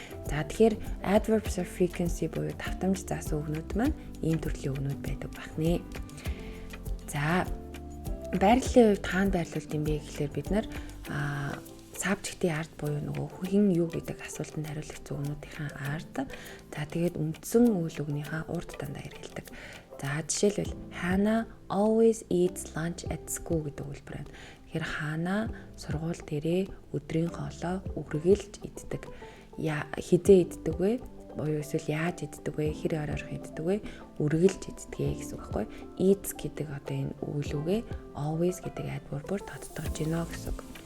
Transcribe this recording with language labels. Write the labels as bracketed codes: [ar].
[mn] За тэгэхээр adverbs of frequency буюу давтамж заасан үгнүүд маань ийм төрлийн үгнүүд байдаг байна. За байрлалын хувьд хаана байрлуулт юм бэ гэхлээр бид нар subject-ийн ард буюу нөгөө хин юу гэдэг асуултанд хариулах үгнүүдийн ард. За тэгээд үндсэн үйл үгнийхээ урд дандаа хэрэгэлдэг. За жишээлбэл [en] Hannah always eats lunch at school [mn] гэдэг үгэлбэр байна. Тэгэхээр Hannah сургууль дээрээ өдрийн хоолоо үргэлж иддэг. Хизээ иддэг вэ? Буюу эсвэл яаж иддэг вэ? Хэр оройрох иддэг вэ? Үргэлж иддэг гэсэн үг байхгүй. Eats гэдэг одоо энэ үйл үгээ always гэдэг adverb-оор тодтогч гинэ гэсэн үг.